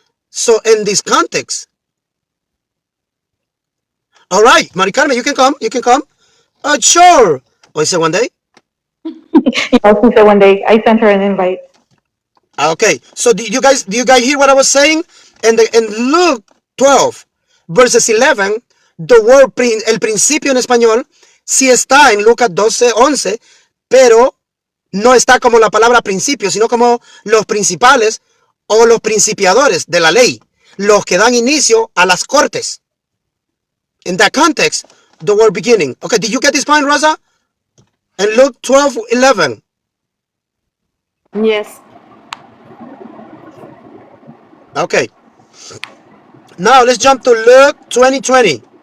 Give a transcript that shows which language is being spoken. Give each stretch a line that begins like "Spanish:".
English: So in this context, all right, Mari Carmen, you can come. You can come. Sure. Oh, is it one day? Yes, she said one day I sent her an invite. Okay. So do you guys hear what I was saying? And in Luke 12, verses 11, the word
Spanish: el principio en español sí está en Lucas 12:11, pero no está como la palabra principio, sino como los principales o los principiadores de la ley, los que dan inicio a las cortes.
English: In that context, the word beginning. Okay, did you get this point, Rosa? And Luke 12:11. Yes. Okay. Now let's jump to Luke 20:20.